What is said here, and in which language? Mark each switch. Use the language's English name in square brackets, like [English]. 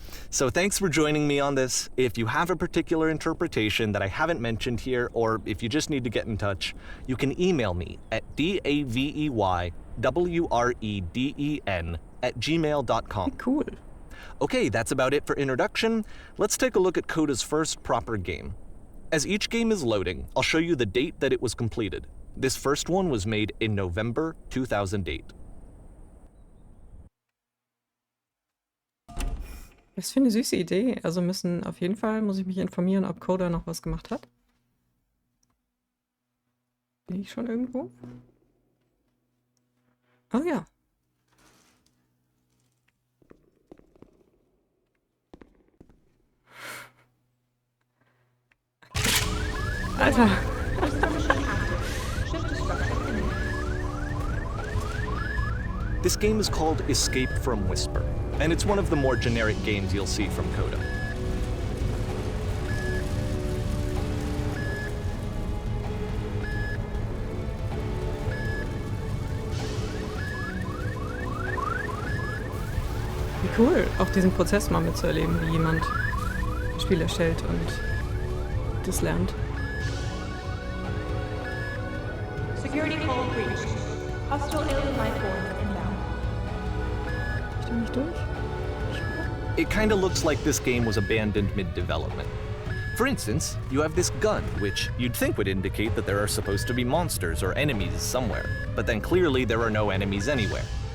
[English] So thanks for joining me on this. If you have a particular interpretation that I haven't mentioned here, or if you just need to get in touch, you can email me at daveywreden@gmail.com. Cool. Okay, that's about it for introduction. Let's take a look at Coda's first proper game. As each game is loading, I'll show you the date that it was completed. This first one was made in November 2008. [German] Das ist für eine süße Idee. Also muss ich mich informieren, ob Coda noch was gemacht hat. Bin ich schon irgendwo? Oh ja. Alter. [English] This game is called Escape from Whisper, and it's one of the more generic games you'll see from Coda. [German] Wie cool, auch diesen Prozess mal mitzuerleben, wie jemand ein Spiel erstellt und das lernt. [English] Security call breached. Hostile alien life form inbound. [German] Ich da nicht durch? [English] It kinda looks like this game was abandoned mid-development. For instance, you have this gun, which you'd think would indicate that there are supposed to be monsters or enemies somewhere, but then clearly there are no enemies anywhere.